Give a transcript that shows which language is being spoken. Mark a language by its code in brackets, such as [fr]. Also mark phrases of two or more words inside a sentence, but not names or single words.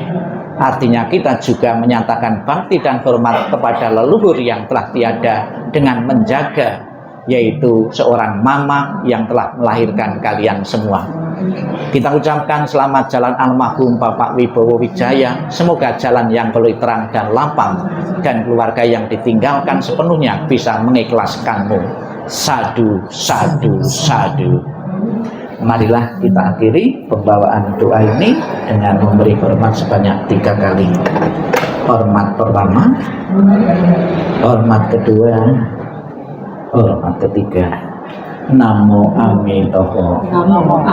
[id] Artinya kita juga menyatakan bakti dan hormat kepada leluhur yang telah tiada dengan menjaga, yaitu seorang mama yang telah melahirkan kalian semua. Kita ucapkan selamat jalan almarhum Bapak Wibowo Wijaya. Semoga jalan yang penuh terang dan lapang, dan keluarga yang ditinggalkan sepenuhnya bisa mengikhlaskanmu. [pi] Sadu, sadu, sadu. [id] Marilah kita akhiri pembawaan doa ini dengan memberi hormat sebanyak 3 kali. Hormat pertama, hormat kedua, hormat ketiga. [zh] Namo Amitoho.